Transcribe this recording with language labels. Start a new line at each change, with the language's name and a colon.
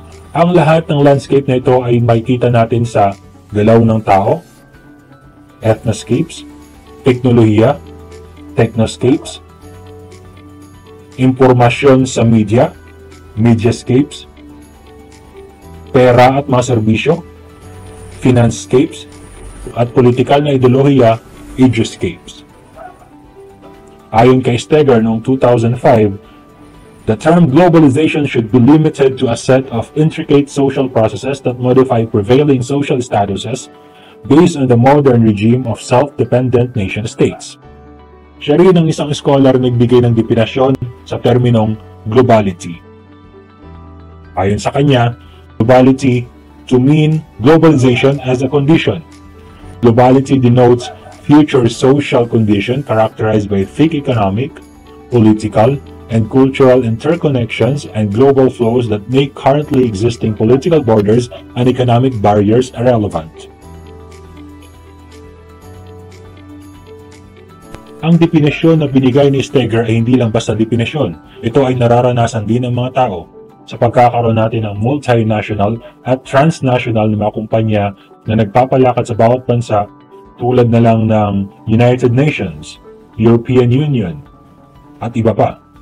Filipino: Ang lahat ng landscape na ito ay makikita natin sa galaw ng tao, ethnoscapes, teknolohiya, technoscapes, impormasyon sa media, mediascapes, pera at mga serbisyo, financescapes, at politikal na ideolohiya, educapes. Ayon kay Steger noong 2005,
English: the term globalization should be limited to a set of intricate social processes that modify prevailing social statuses based on the modern regime of self-dependent nation-states.
Filipino: Siya rin ang isang scholar na nagbigay ng definasyon sa terminong globality. Ayon sa kanya,
English: globality to mean globalization as a condition. Globality denotes future social condition characterized by thick economic, political, and cultural interconnections and global flows that make currently existing political borders and economic barriers irrelevant.
Filipino: Ang definisyon na binigay ni Steger ay hindi lang basta definisyon. Ito ay nararanasan din ng mga tao sa pagkakaroon natin ng multinational at transnational na mga kumpanya na nagpapalakad sa bawat bansa tulad na lang ng United Nations, European Union, at iba pa.